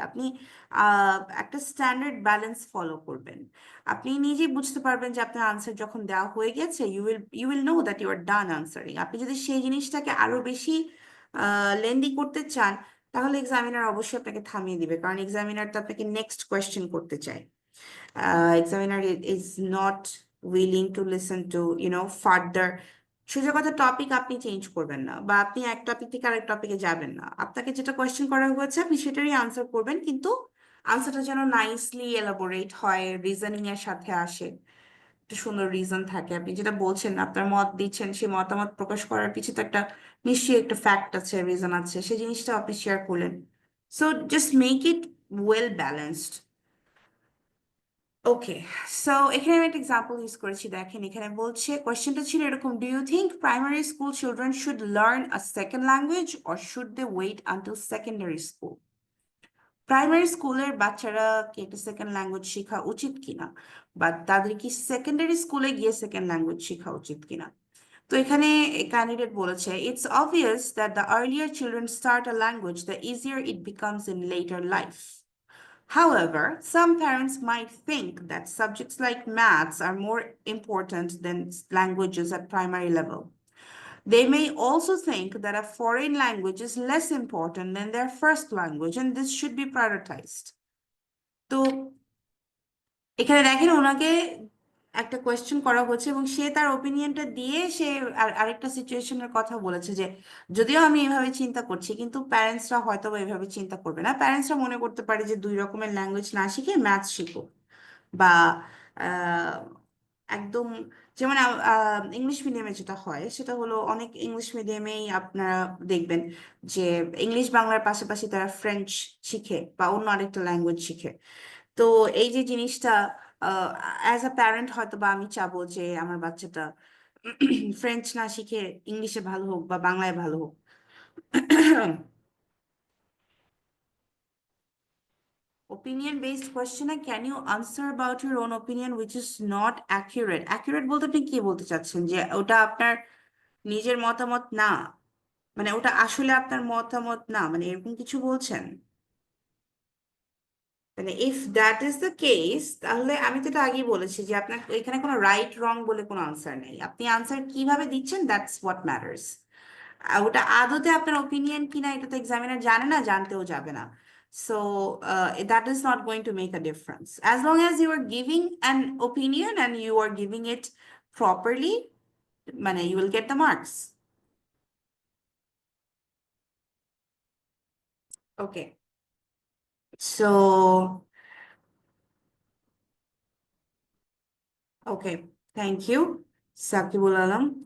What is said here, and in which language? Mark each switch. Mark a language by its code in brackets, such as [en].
[bn] আপনি একটা standard balance follow করবেন, আপনি নিজেই বুঝতে পারবেন যে আপনার আনসার যখন দেওয়া হয়ে গেছে, [en] You will know that you are done answering. [bn] আপনি যদি সেই জিনিসটাকে আরো বেশি লেন্দি করতে চান তাহলে এক্সামিনার অবশ্যই আপনাকে থামিয়ে দিবে, কারণ এক্সামিনার তো আপনাকে নেক্সট কোয়েশ্চেন করতে চায়। [en] Examiner is not willing to listen to, further. [bn] সোজা কথা, টপিক আপনি চেঞ্জ করবেন না, বা আপনি এক টপিক থেকে আরেক টপিকে যাবেন না। আপনাকে যেটা কোয়েশ্চেন করা হয়েছে আপনি সেটারই আনসার করবেন, কিন্তু আনসারটা যেন নাইসলি এলাবোরেট হয়, রিজনিং এর সাথে আসে, একটা সুন্দর রিজন থাকে। আপনি যেটা বলছেন, আপনার মত দিচ্ছেন, সেই মতামত প্রকাশ করার পিছনে তো একটা নিশ্চয়ই একটা ফ্যাক্ট আছে, রিজন আছে, সেই জিনিসটা আপনি শেয়ার করলেন। [en] So just make it well balanced. Okay, so [bn] এখানে আমি একটা এক্সাম্পল ইউজ করেছি, দেখেন এখানে বলছে, কোয়েশ্চেনটা ছিল এরকম: [en] Do you think primary school children should learn a second language or should they wait until secondary school? [bn] Primary স্কুলের বাচ্চারা কি একটা সেকেন্ড ল্যাঙ্গুয়েজ শেখা উচিত কিনা, বা তাদের কি সেকেন্ডারি স্কুলে গিয়ে সেকেন্ড ল্যাঙ্গুয়েজ শেখা উচিত কিনা? তো এখানে ক্যান্ডিডেট বলেছে, [en] It's obvious that the earlier children start a language, the easier it becomes in later life. However, some parents might think that subjects like maths are more important than languages at primary level. They may also think that a foreign language is less important than their first language, and this should be prioritized. [bn] তো এখানে দেখেন ওনাকে একটা question করা হচ্ছে, এবং সে তার ওপিনিয়নটা দিয়ে সে আরেকটা সিচুয়েশনের কথা বলেছে, যে যদিও আমি এভাবে চিন্তা করছি, কিন্তু প্যারেন্টসরা হয়তো বা এভাবে চিন্তা করবে না। প্যারেন্টসরা মনে করতে পারে যে দুই রকমের ল্যাঙ্গুয়েজ না শিখে ম্যাথস শিখো, বা আহ, একদম যেমন ইংলিশ মিডিয়ামে যেটা হয় সেটা হলো, অনেক ইংলিশ মিডিয়ামেই আপনারা দেখবেন যে ইংলিশ বাংলার পাশাপাশি তারা ফ্রেঞ্চ শিখে বা অন্য আরেকটা ল্যাঙ্গুয়েজ শিখে। তো এই যে জিনিসটা, [en] as a parent [bn] হয়তো বা আমি চাবো যে আমার বাচ্চাটা ফ্রেঞ্চ না শিখে ইংলিশে ভালো হোক বা বাংলায় ভালো হোক। [en] Opinion based question, can you answer about your own opinion which is not accurate? [bn] Accurate বলতে আপনি কি বলতে চাচ্ছেন, যে ওটা আপনার নিজের মতামত না, মানে ওটা আসলে আপনার মতামত না, মানে এরকম কিছু বলছেন? মানে [en] if that is the case, [bn] তাহলে আমি তো এটা আগেই বলেছি যে আপনার এখানে কোনো রাইট রং বলে কোনো আনসার নেই। আপনি আনসার কিভাবে দিচ্ছেন, [en] That's what matters. [bn] ওটা আদতে আপনার ওপিনিয়ন কিনা এটা তো এক্সামিনার জানে না, জানতেও যাবে না। [en] So that is not going to make a difference, as long as you are giving an opinion and you are giving it properly, মানে you will get the marks. Okay, so okay, thank you, Sakibul Alam.